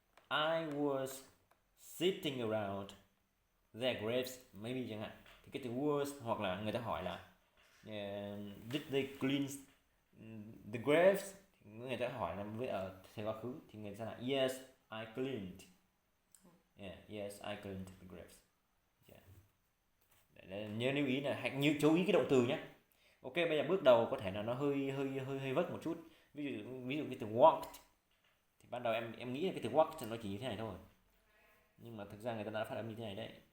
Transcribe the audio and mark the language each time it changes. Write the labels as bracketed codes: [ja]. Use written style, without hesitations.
[en] I was sitting around their graves maybe [vi] chẳng hạn, thì cái từ was, hoặc là người ta hỏi là [en] did they clean the graves, [vi] thì người ta hỏi là với ở thời quá khứ thì người ta là [en] yes I cleaned. Yeah, yes I cleaned the graves. Yeah. [vi] Để nhớ lưu ý là hãy chú ý cái động từ nhé. Ok, bây giờ bước đầu có thể là nó hơi vất một chút. Ví dụ cái từ walked thì ban đầu em nghĩ là cái từ walked nó chỉ như thế này thôi, nhưng mà thực ra người ta đã phát âm như thế này đấy.